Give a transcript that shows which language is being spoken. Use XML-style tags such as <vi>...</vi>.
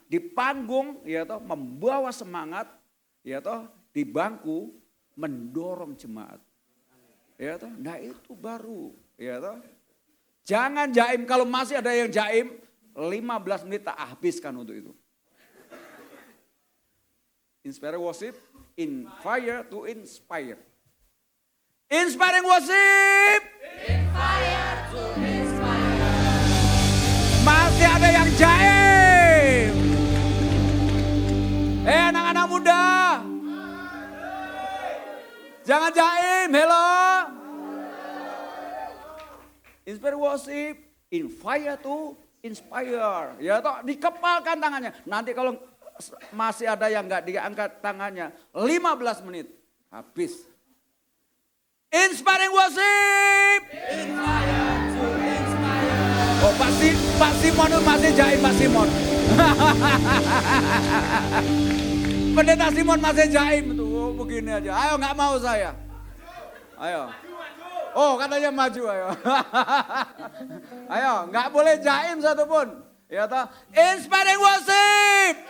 <id>Di panggung ya toh membawa semangat, ya toh, di bangku mendorong jemaat. Ya toh, nah itu baru, ya toh. Jangan jaim, kalau masih ada yang jaim, 15 menit tak habiskan untuk itu.</id> <en>Inspire worship, inspire to inspire. Inspiring worship. Inspire to inspire.</en> <id>Masih ada yang jaim. Anak-anak muda. Jangan jaim, hello.</id> <en>Inspire worship, inspire to inspire.</en> <id>Ya toh, dikepalkan tangannya. Nanti kalau masih ada yang enggak diangkat tangannya, 15 menit habis.</id> <en>Inspiring worship. Inspire to inspire.</en> <id>Oh, Pak Simon masih jaim, Pak Simon. Pendeta Simon masih jaim tuh, begini aja. Ayo, nggak mau saya. Ayo. Oh, katanya maju ayo. Ayo, nggak boleh jaim satupun. Ya toh,</id> <en>inspiring worship.</en>